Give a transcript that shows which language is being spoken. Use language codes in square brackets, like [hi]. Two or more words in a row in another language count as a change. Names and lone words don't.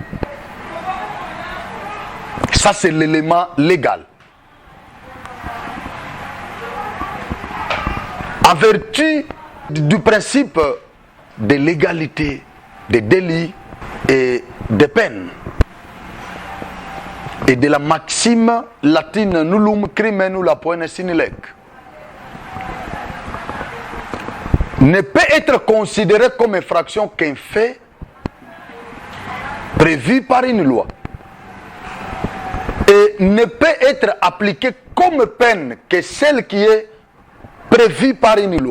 [fr] Ça, c'est l'élément légal. En vertu du principe de légalité des délits et des peines et de la maxime latine [la] nullum crimen nulla poena sine lege, [fr] ne peut être considéré comme infraction qu'un fait prévu par une loi et ne peut être appliqué comme peine que celle qui est prévue par une loi.